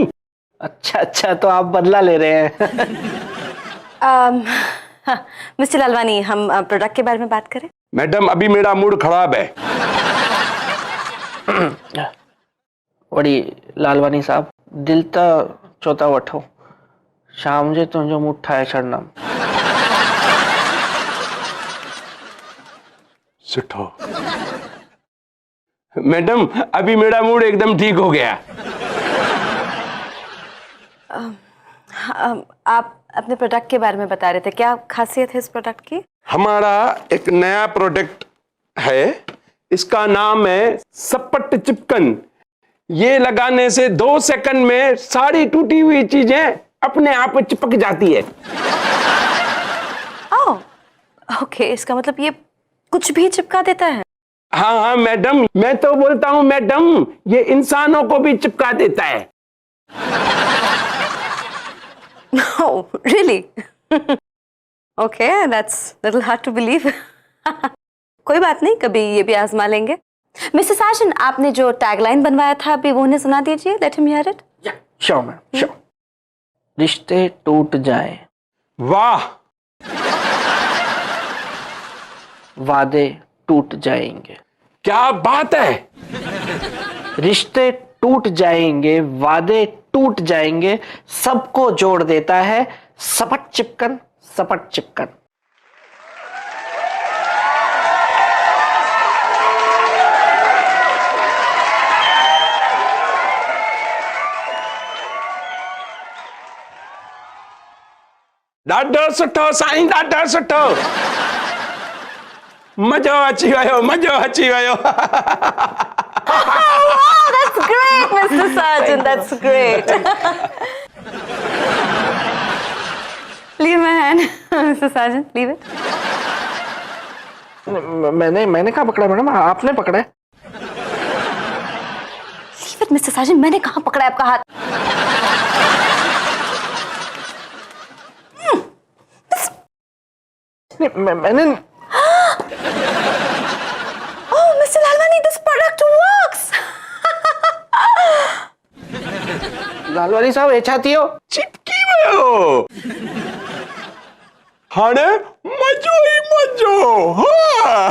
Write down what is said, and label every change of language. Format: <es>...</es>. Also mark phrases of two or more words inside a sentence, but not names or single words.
<hi>अच्छा, तो आप बदला ले रहे हैं। मिस्टर लालवानी, हम प्रोडक्ट के बारे में बात करें। मैडम अभी मेरा मूड खराब है।</hi> <sd>वड़ी लालवानी साहब, दिल तो चौथा वठो, शाम जे तुझो मूड ठाए छड़ना।</sd> <hi>सुठो मैडम, अभी मेरा मूड एकदम ठीक हो गया। आप अपने प्रोडक्ट के बारे में बता रहे थे, क्या खासियत है इस प्रोडक्ट की? हमारा एक नया प्रोडक्ट है, इसका नाम है सपट चिपकन। ये लगाने से 2 सेकंड में सारी टूटी हुई चीजें अपने आप चिपक जाती है। ओके, इसका मतलब ये कुछ भी चिपका देता है? हाँ मैडम, मैं तो बोलता हूँ मैडम, ये इंसानों को भी चिपका देता है।</hi> <en>Oh, really? Okay, that's little hard to believe.</en> <hi>कोई बात नहीं, कभी ये भी आजमा लेंगे। मिस्टर साजन, आपने जो टैगलाइन बनवाया था अभी वो उन्हें सुना दीजिए।</hi> <en>Let him hear it. Sure ma'am, sure.</en> <hi>रिश्ते टूट जाए, वाह, वादे टूट जाएंगे। क्या बात है। रिश्ते टूट जाएंगे, वादे टूट जाएंगे, सबको जोड़ देता है सपट चिपकन, सपट चिपकन।</hi> <sd>ॾाढो सुठो साईं, ॾाढो सुठो। मजो अची वियो, मजो अची वियो।</sd> <en>Oh, that's great, Mr. Sargent. That's great. Leave my hand, Mr. Sargent. Leave it.</en> <hi>मैंने कहाँ पकड़ा मैडम, आपने पकड़ा है।</hi> <en>Leave it, Mr. Sargent.</en> <hi>मैंने कहाँ पकड़ा है आपका हाथ? मैंने</hi> <en>Oh, Mr. Lalwani, this product works.</en> <sd>लालवानी साहब एछाती हो चिपकी वियो। हाणे मजो ही मजो। हाँ।</sd>